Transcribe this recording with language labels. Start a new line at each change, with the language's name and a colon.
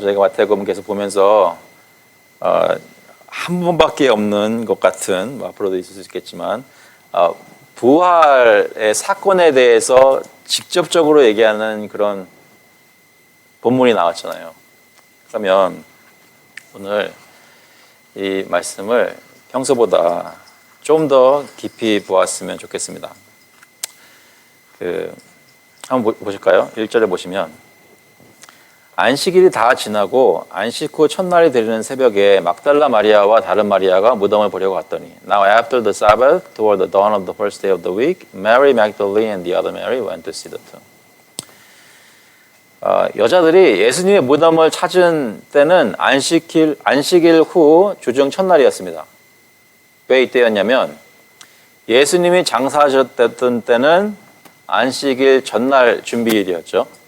Korean: 저희가 마태복음 계속 보면서 한 번밖에 없는 것 같은 앞으로도 있을 수 있겠지만 부활의 사건에 대해서 직접적으로 얘기하는 그런 본문이 나왔잖아요. 그러면 오늘 이 말씀을 평소보다 좀 더 깊이 보았으면 좋겠습니다. 한번 보실까요? 1절에 보시면 안식일이 다 지나고 안식 후 첫날이 되는 새벽에 막달라 마리아와 다른 마리아가 무덤을 보려고 갔더니
English: Now after the Sabbath, toward the dawn of the first day of the week, Mary Magdalene and the other Mary went to see the tomb.
Korean: 여자들이 예수님의 무덤을 찾은 때는 안식일 후 주중 첫날이었습니다. 왜 이때였냐면 예수님이 장사하셨던 때는 안식일 전날 준비일이었죠.